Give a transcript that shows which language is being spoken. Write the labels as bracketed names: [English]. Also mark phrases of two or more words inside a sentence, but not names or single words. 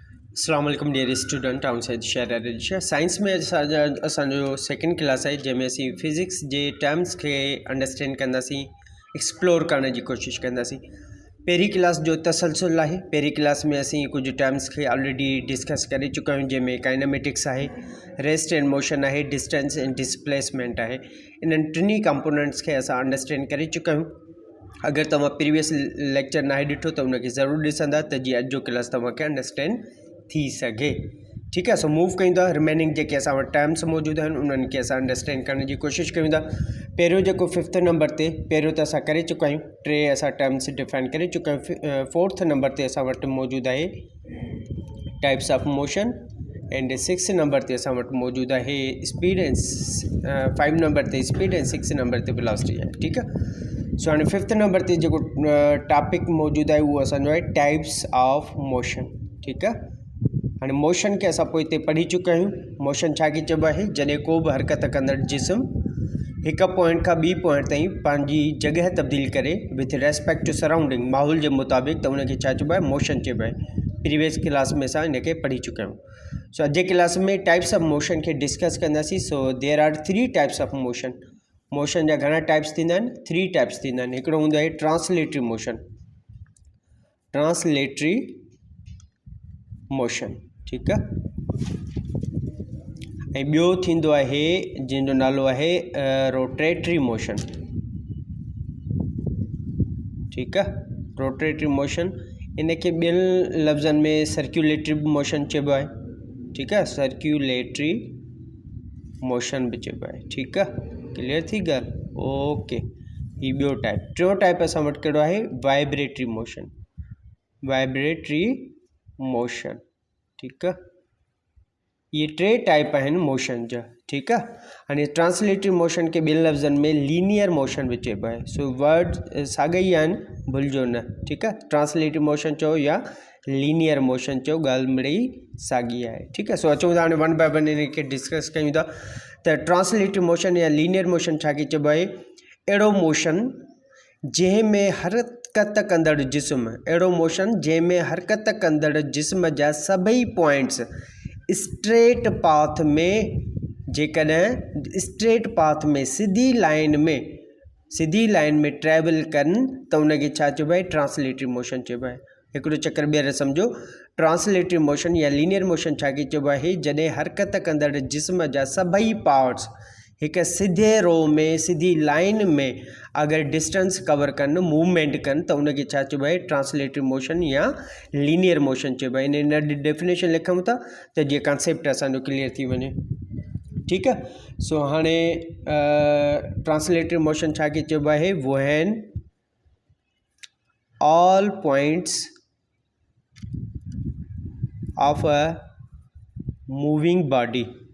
[Arabic] السلام عليكم [English] dear student [Sindhi] आउं सैद शहर साइंस में असो [English] second class [Sindhi] है जैमें असी फिजिक्स के टर्म्स के अंडरस्टैंड कंदासीं एक्सप्लोर [Urdu] کرنے کی کوشش [Sindhi] कंदासीं। पहिरीं क्लास जो तसलसल है। पहिरीं क्लास में असी कुछ टर्म्स के [English] already discuss [Sindhi] कर चुका आहियूं जैमें काइनेमेटिक्स है, [English] rest and motion [Sindhi] है, [English] distance and displacement [Sindhi] है। इन [English] tiny components [Sindhi] के असां अंडरस्टैंड कर चुका आहियूं। अगर तव्हां [English] previous lecture [Sindhi] ना ॾिठो तो उनके ज़रूर ॾिसंदा त जीअं अॼु जो क्लास तव्हांखे अंडरस्टैंड थी सके। [Urdu] ٹھیک ہے, [Sindhi] सो मूव कयूं था रिमेनिंग जेके असां वटि टर्म्स मौजूद आहिनि उन्हनि खे असां अंडरस्टैंड करण जी कोशिश कयूं था। पहिरियों जेको [English] fifth number [Sindhi] ते पहिरियों त असां करे चुका आहियूं, टे असां टर्म्स डिफाइन करे चुका आहियूं। [English] fourth number [Sindhi] ते असां वटि मौजूद आहे [English] types of motion and six number [Sindhi] ते असां वटि मौजूद है [English] speed and 5 number [Sindhi] ते [English] speed and 6 number [Sindhi] ते वेलोसिटी है। [Urdu] ٹھیک ہے, [Sindhi] सो हाँ [English] fifth number [Sindhi] ते जो टॉपिक मौजूद है वो असो है [English] types of motion. [Urdu] ٹھیک ہے, [Sindhi] हाँ मोशन के असां पोइ पढ़ी चुका आहियूं। मोशन छा के चइबो आहे जॾहिं को भी हरकत कंदड़ जिस्म एक पॉइंट का [English] B point [Sindhi] ताईं पंहिंजी जगह तब्दील करे [English] with respect to surrounding [Sindhi] माहौल के मुताबिक तो उनके छा चइबो आहे मोशन चइबो आहे। [English] previous class [Sindhi] में असां इनके पढ़ी चुका आहियूं। सो अॼु क्लास में [English] types of motion [Sindhi] के डिस्कस कंदासीं। [English] So there are 3 types of motion. [Sindhi] मोशन जा घणा टाइप्स थींदा आहिनि? 3 टाइप्स थींदा आहिनि। हिकिड़ो हूंदो आहे [English] translatory motion, translatory motion. [Urdu] ٹھیک ہے, [Sindhi] ऐं ॿियो थींदो आहे जंहिंजो नालो आहे [English] rotatory motion. [Urdu] ٹھیک ہے, [English] rotatory motion [Sindhi] इनके ॿियनि लफ़्ज़नि में [English] circulatory motion [Sindhi] चइबो आहे। [Urdu] ٹھیک ہے, [English] circulatory motion [Sindhi] भी चइबो आहे। [Urdu] ٹھیک ہے, [Sindhi] क्लियर थी ॻाल्हि? ओके, ही ॿियो टाइप। टियों टाइप असां वटि कहिड़ो आहे? [English] vibratory motion, vibratory motion. [Urdu] ٹھیک ہے، یہ 3 ٹائپ ہیں موشن جا. ٹھیک ہے, [Sindhi] हाँ [English] translatory motion [Sindhi] के ॿियनि लफ़्ज़नि में [English] linear motion [Sindhi] भी चइबो आहे। सो वर्ड साॻा ई आहिनि, भुलिजो न। [Urdu] ٹھیک ہے, [English] translatory motion [Sindhi] चओ या [English] linear motion [Sindhi] चओ, ॻाल्हि मिड़ई साॻी आहे। [Urdu] ٹھیک ہے, [Sindhi] सो अचूं था हाणे [English] one by one [Sindhi] इनके डिस्कस कयूं था। त [English] translatory motion [Sindhi] या [English] linear motion [Sindhi] छा के चइबो आहे? अहिड़ो मोशन जंहिंमें हरकत कंदड़ जिस्म, अहिड़ो मोशन जंहिंमें हरकत कंदड़ जिस्म जा सभई पॉइंट्स [English] straight path [Sindhi] में, जेकॾहिं [English] straight path [Sindhi] में सीधी लाइन में ट्रैवल कनि त उनखे छा चइबो आहे? [English] translatory motion [Sindhi] चइबो आहे। हिकिड़ो चक्कर ॿीहर सम्झो, [English] translatory motion [Sindhi] या [English] linear motion [Sindhi] छा के चइबो आहे? जॾहिं हरकत कंदड़ जिस्म जा सभई पार्ट्स एक सीधे रो में, सीधी लाइन में अगर [English] distance cover [Sindhi] कन, मूवमेंट कन तो उनके छा चइबो आहे? [English] translatory motion [Sindhi] या [English] linear motion [Sindhi] चइबो आहे। इन डेफिनेशन लिखूं था तो ये कॉन्सेप्ट असांजो क्लियर थी वने। [Urdu] ٹھیک ہے, [Sindhi] सो हाँ [English] translatory motion [Sindhi] छा के चइबो आहे? [English] When all points of a moving body